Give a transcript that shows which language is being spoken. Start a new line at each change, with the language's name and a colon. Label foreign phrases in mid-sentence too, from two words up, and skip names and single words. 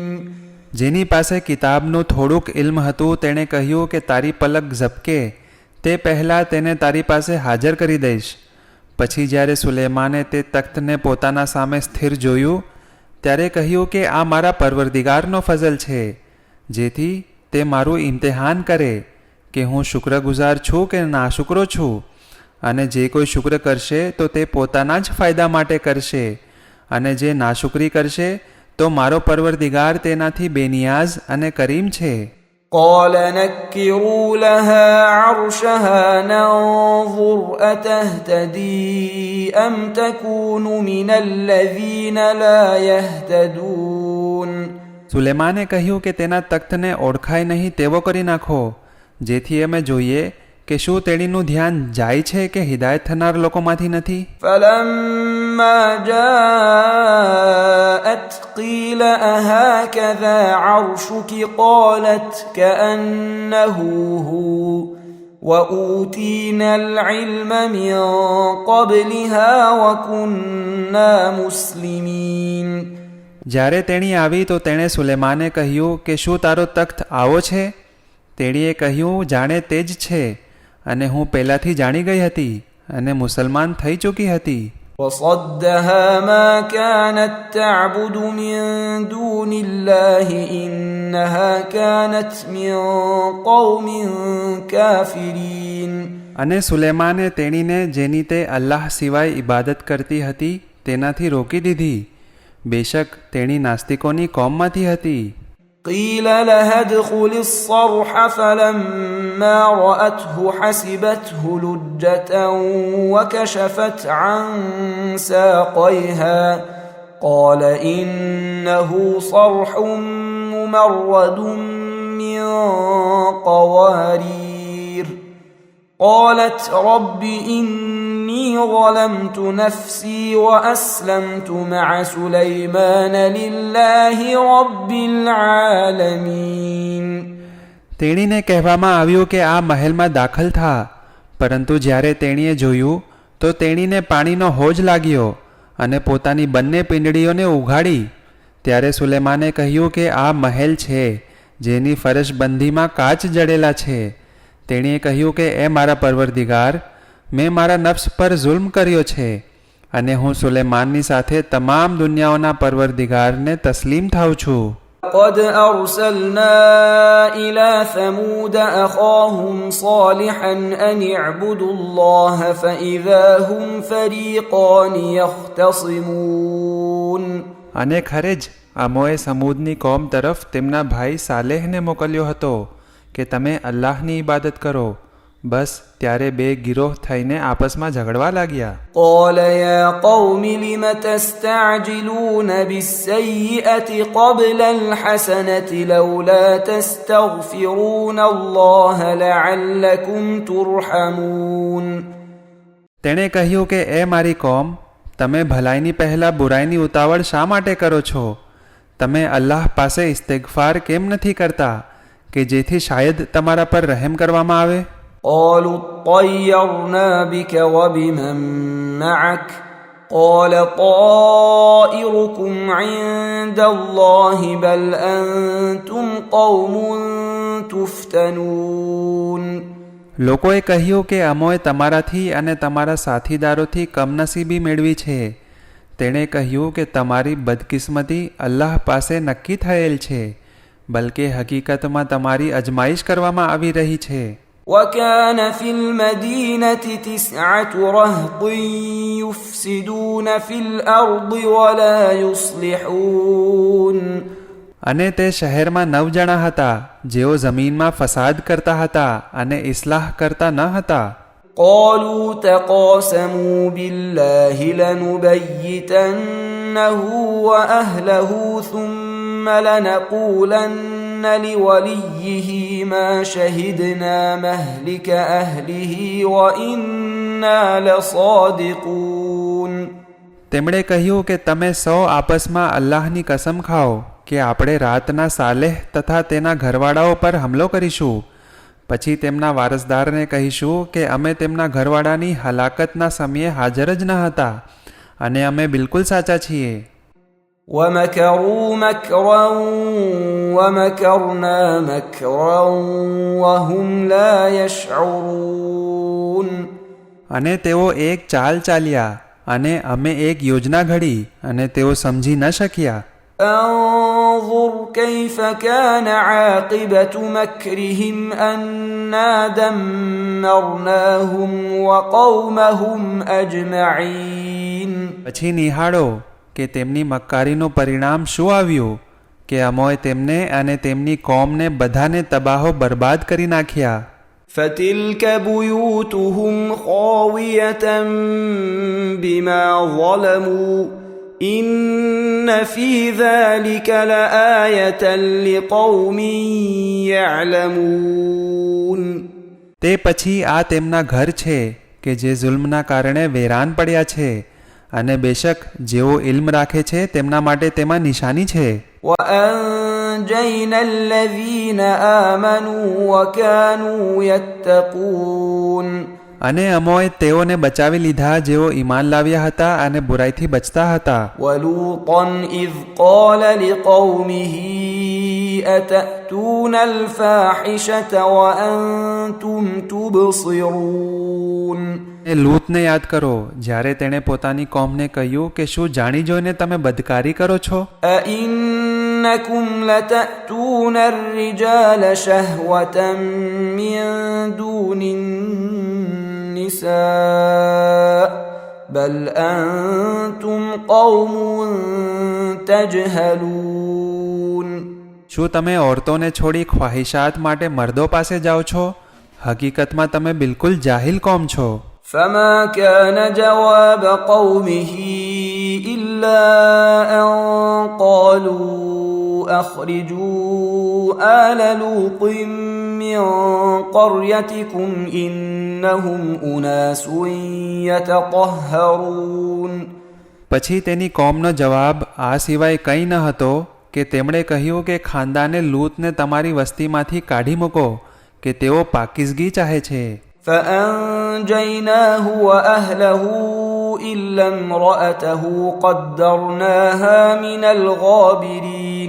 Gujarati: જેની પાસે કિતાબનું થોડુંક ઇલ્મ હતું તેણે કહ્યું કે તારી પલક ઝબકે તે પહેલાં તેને તારી પાસે હાજર કરી દઈશ. પછી જ્યારે સુલેમાને તે તખ્તને પોતાના સામે સ્થિર જોયું ત્યારે કહ્યું કે આ મારા પરવરદિગારનો ફઝલ છે જેથી તે મારું ઇમ્તિહાન કરે કે હું શુક્રગુજાર છું કે નાશુકરો છું, અને જે કોઈ શુક્ર કરશે તો તે પોતાના જ ફાયદા માટે કરશે અને જે નાશુકરી કરશે તો મારો પરવરદિગાર તેનાથી બેનિયાઝ અને કરીમ છે.
Arabic: قال نكروا لها عرشها ننظر أتهتدي أم تكون من الذين لا يهتدون.
Gujarati: સુલેમાને કહ્યું કે તેના તખ્તને ઓળખાય નહીં તેવો કરી નાખો જેથી અમે જોઈએ કે શું તેણીનું ધ્યાન જાય છે કે હિદાયત થનાર લોકોમાંથી નથી.
Arabic: فلما جاءت قيل أهكذا عرشك قالت كأنه هو وأوتينا العلم من قبلها وكنا مسلمين.
Gujarati: જ્યારે તેણી આવી તો તેણે સુલેમાને કહ્યું કે શું તારો તખ્ત આવો છે? તેણીએ કહ્યું જાણે તે જ છે અને હું પહેલાંથી જાણી ગઈ હતી અને મુસલમાન થઈ ચૂકી હતી.
Arabic: وصدها ما كانت تعبد من دون الله إنها كانت من قوم كافرين.
Gujarati: અને સુલેમાને તેણીને જેની તે અલ્લાહ સિવાય ઇબાદત કરતી હતી તેનાથી રોકી દીધી. બેશક તેણી નાસ્તિકોની કોમમાંથી હતી.
Arabic: قيل لها ادخل الصرح فلما رأته حسبته لجة وكشفت عن ساقيها قال إنه صرح ممرد من قوارير. قالت رب إني ظلمت نفسي وأسلمت مع سليمان لله رب العالمين.
Gujarati: તેણીને કહેવામાં આવ્યું કે આ મહેલમાં દાખલ થા, પરંતુ જ્યારે તેણીએ જોયું તો તેણીને પાણીનો હોજ લાગ્યો અને પોતાની બંને પિંડળીઓને ઉઘાડી. ત્યારે સુલેમાને કહ્યું કે આ મહેલ છે જેની ફરશબંધીમાં કાચ જડેલા છે. તેણીએ કહ્યું કે એ મારા પરવરદિગાર, મેં મારા નફ્સ પર જુલ્મ કર્યો છે અને હું સુલેમાનની સાથે તમામ દુનિયાઓના પરવરદિગારને તસ્લીમ થાઉં છું.
Arabic: قد أرسلنا إلى ثمود أخاهم صالحا أن اعبدوا الله فإذا هم فريقان يختصمون.
Gujarati: અને ખરે જ અમોએ સમૂદની કોમ તરફ તેમના ભાઈ સાલેહને મોકલ્યો હતો કે તમે અલ્લાહની ઇબાદત કરો. બસ ત્યારે બે ગિરોહ થઈને આપસમાં ઝઘડવા લાગ્યા.
Arabic: قال يا قوم لم تستعجلون بالسيئة قبل الحسنة لولا تستغفرون الله لعلكم ترحمون.
Gujarati: તેણે કહ્યું કે એ મારી કોમ, તમે ભલાઈની પહેલાં બુરાઈની ઉતાવળ શા માટે કરો છો? તમે અલ્લાહ પાસે ઇસ્તિગફાર કેમ નથી કરતા કે જેથી શાયદ તમારા પર રહેમ કરવામાં આવે?
Arabic: قالوا اطيرنا بك وبمن معك قال طائركم عند الله بل أنتم قوم تفتنون.
Gujarati: લોકોએ કહ્યું કે અમોએ તમારાથી અને તમારા સાથીદારોથી કમનસીબી મેળવી છે. તેણે કહ્યું કે તમારી બદકિસ્મતી અલ્લાહ પાસે નક્કી થયેલ છે, બલકે હકીકતમાં તમારી અજમાઈશ કરવામાં આવી રહી છે.
Arabic: وكان في المدينة 9 رهط يفسدون في الأرض ولا يصلحون.
Gujarati: અને તે શહેરમાં 9 જણા હતા જેઓ જમીનમાં ફસાદ કરતા હતા અને ઇસ્લાહ કરતા ન હતા.
Arabic: قالوا تقاسموا بالله لنبيتنه وأهله ثم لنقولن لوليه ما شهدنا مهلك أهله وإنا لصادقون.
Gujarati: તેમણે કહ્યું કે તમે સૌ આપસમાં અલ્લાહની કસમ ખાઓ કે આપણે રાતના સાલેહ તથા તેના ઘરવાળાઓ પર હુમલો કરીશું, પછી તેમના વારસદારને કહીશું કે અમે તેમના ઘરવાળાની હલાકતના સમયે હાજર જ ન હતા અને અમે બિલકુલ સાચા છીએ.
Arabic: ومكروا مكرا ومكرنا مكرا وهم لا يشعرون.
Gujarati: અને તેઓ એક ચાલ ચાલ્યા અને અમે એક યોજના ઘડી અને તેઓ સમજી ન શક્યા.
Arabic: انظر كيف كان عاقبة مكرهم أنا دمرناهم وقومهم أجمعين.
Gujarati: પછી નિહાળો કે તેમની મક્કારીનું પરિણામ શું આવ્યું કે અમોએ તેમને અને તેમની કોમને બધાને તબાહો બરબાદ કરી નાખ્યા.
Arabic: فتلك بيوتهم خاوية بما ظلموا إن في ذلك لآية لقوم يعلمون.
Gujarati: તે પછી આ તેમના ઘર છે કે જે જુલ્મના કારણે વેરાન પડ્યા છે, અને બેશક જેઓ ઇલ્મ રાખે છે તેમના માટે તેમાં નિશાની છે.
Arabic: وأنجينا الذين آمنوا وكانوا يتقون.
Gujarati: અને અમોએ તેઓને બચાવી લીધા જેઓ ઈમાન લાવ્યા હતા અને બુરાઈથી બચતા હતા.
Arabic: ولوطا إذ قال لقومه أتأتون الفاحشة وأنتم تبصرون.
Gujarati: લૂતને યાદ કરો જ્યારે તેણે પોતાની કોમને કહ્યું કે શું જાણી જોઈને તમે બદકારી કરો છો?
Arabic: أئنكم لتأتون الرجال شهوة من دون النساء بل أنتم قوم تجهلون.
Gujarati: શું તમે ઓરતોને છોડી ખ્વાહિશાત માટે મર્દો પાસે જાઓ છો? હકીકતમાં તમે બિલકુલ જાહિલ કોમ છો.
Arabic: فما كان جواب قومه إلا أن قالوا أخرجوا آل لوط من قريتكم إنهم أناس يتطهرون.
Gujarati: પછી તેની કોમનો જવાબ આ સિવાય કંઈ ન હતો કે તેમણે કહ્યું કે ખાનદાને લૂતને તમારી વસ્તીમાંથી કાઢી મૂકો કે તેઓ પાકીઝગી ચાહે છે.
Arabic: فأنجيناه وأهله إلا امرأته قدرناها من الغابرين.